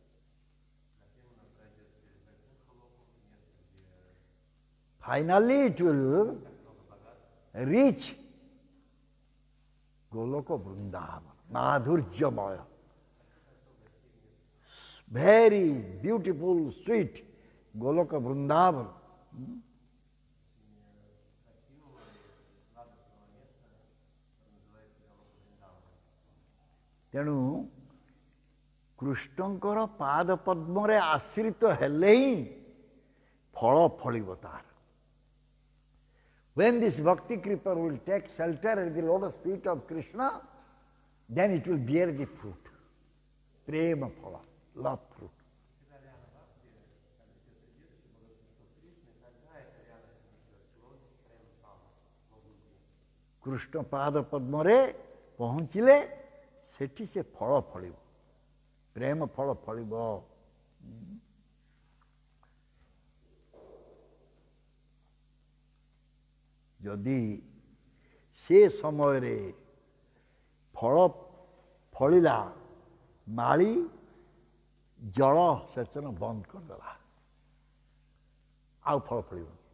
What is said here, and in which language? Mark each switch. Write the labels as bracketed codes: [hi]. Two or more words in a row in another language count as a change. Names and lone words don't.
[en] Finally it will reach Goloka Vrindavan, Madhurjamaya. Very beautiful, sweet Goloka Vrindavan. [or] ତେଣୁ କୃଷ୍ଣଙ୍କର ପାଦ ପଦ୍ମରେ ଆଶ୍ରିତ ହେଲେ ହିଁ ଫଳ ଫଳିବ ତାର। [en] When this bhakti creeper will take shelter at the lotus feet of Krishna, then it will bear the fruit. [or] ପ୍ରେମ ଫଳ, [en] love fruit. [or] କୃଷ୍ଣ ପାଦ ପଦ୍ମରେ ପହଞ୍ଚିଲେ ସେଠି ସେ ଫଳ ଫଳିବ, ପ୍ରେମ ଫଳ ଫଳିବ। ଯଦି ସେ ସମୟରେ ଫଳ ଫଳିଲା, ମାଳି ଜଳ ସେଚନ ବନ୍ଦ କରିଦେଲା, ଆଉ ଫଳ ଫଳିବ।